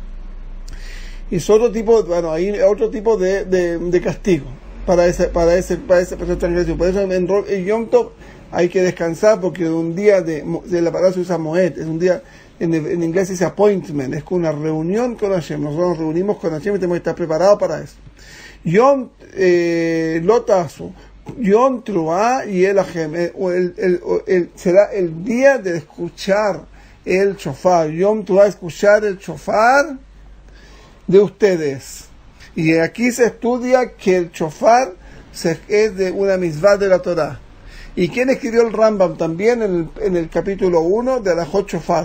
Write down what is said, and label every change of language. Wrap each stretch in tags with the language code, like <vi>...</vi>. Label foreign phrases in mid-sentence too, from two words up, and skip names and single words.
<es>Y es otro tipo, hay otro tipo de castigo para esa transgresión. Por eso en Yom Tov hay que descansar, porque un día de la palabra se usa moed, es un día, en inglés se dice</es> <en>appointment,</en> <es>es una reunión con Hashem. Nosotros nos reunimos con Hashem y tenemos que estar preparados para eso.</es> <he>יום לא תעשו, יום תרועה יהיה לכם,</he> <es>será el día de escuchar el shofar.</es> <he>יום תרועה,</he> <es>escuchar el shofar de ustedes. Y aquí se estudia que el shofar es de una mitzvah de la Torah. ¿Y quién escribió el Rambam también en el capítulo 1 de Alajot Shofar?</es>